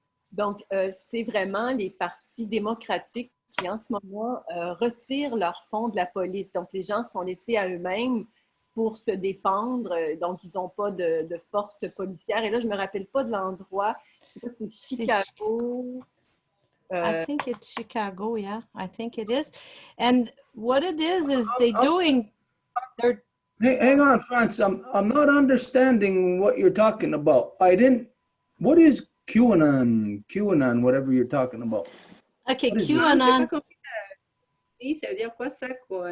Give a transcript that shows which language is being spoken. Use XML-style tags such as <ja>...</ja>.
<fr>Donc, c'est vraiment les partis démocratiques qui, en ce moment, retirent leurs fonds de la police. Donc, les gens sont laissés à eux-mêmes pour se défendre. Donc, ils n'ont pas de force policière. Et là, je ne me rappelle pas de l'endroit. Je ne sais pas si c'est Chicago.</fr> <en>I think it's Chicago, yeah. I think it is. And what it is they're doing... Hang on, France. I'm not understanding what you're talking about. What is QAnon, whatever you're talking about? Okay,</en> <fr>J'ai</fr> <en>QAnon.</en> <fr>pas compris ça veut dire quoi ça, quoi?</fr>